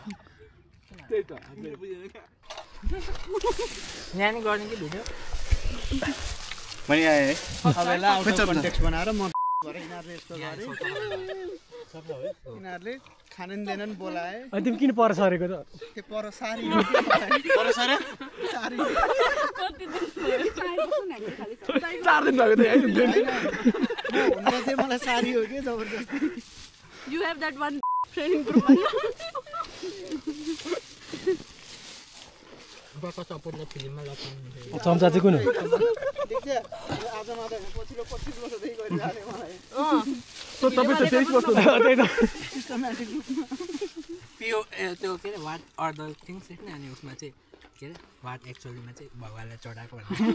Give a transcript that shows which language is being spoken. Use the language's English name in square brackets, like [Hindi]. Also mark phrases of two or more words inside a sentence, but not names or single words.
[Nepali] त्यही त यहाँ नि गर्ने कि भिडियो मैले आएँ है सबैलाई [English] out of context [Nepali] बनाएर म यिनीहरूले यस्तो गरे यिनीहरूले खान नि दिएनन् बोलाए अनि तिमी किन पर सरेको त त्यो पर सारी पर सर सारी 4 दिन भएको थियो हुन चाहिँ मलाई सारी हो कि जबरजस्ती [English] You have that one friend group. [Nepali] बाबा सपोर्टले फिल्ममा लगाउनु चम्चा चाहिँ कुन हो देख्छ आज मात्र पछिल्लो 25 वर्षदेखि गरिरहेको मलाई तपाईँ त 23 वर्ष त्यही त सिस्टमेटिक पिओ त्यो के अरे [English] what are the things [Nepali] होइन अनि उसमा चाहिँ के अरे [English] what actuallyमा [Nepali] चाहिँ भगवान्लाई चढाएको भन्ने